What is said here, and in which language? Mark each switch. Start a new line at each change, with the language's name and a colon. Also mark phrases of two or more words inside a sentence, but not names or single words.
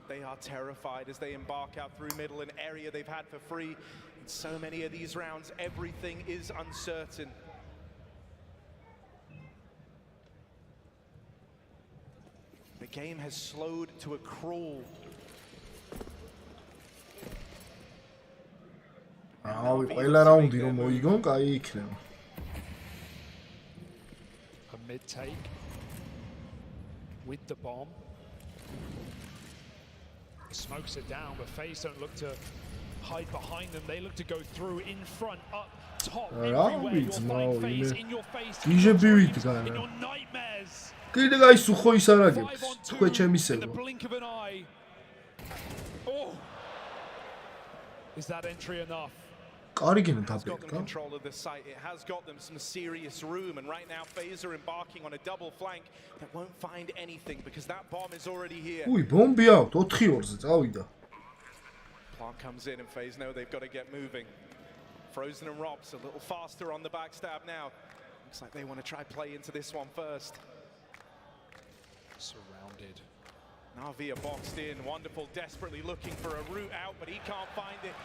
English: They are terrified as they embark out through middle, an area they've had for free. In so many of these rounds, everything is uncertain. The game has slowed to a crawl.
Georgian: ყველა რაუნდი რომ მოიგონ, კაი იქნება.
English: A mid take with the bomb. Smokes it down, but FaZe don't look to hide behind them. They look to go through, in front, up, top, everywhere. You'll find FaZe in your face, in your nightmares.
Georgian: კიდე გაისუხო ის არაგებს, თქვენ ჩემისებო.
English: In the blink of an eye. Oh. Is that entry enough? Carrigan has got them control of the site. It has got them some serious room, and right now FaZe are embarking on a double flank that won't find anything because that bomb is already here. Ui, bombi out,
Georgian: 4-2-ზე წავიდა.
English: Plant comes in and FaZe know they've got to get moving. Frozen and Robs a little faster on the backstab now. Looks like they want to try play into this one first. Surrounded. NAVI are boxed in, wonderful, desperately looking for a route out, but he can't find it.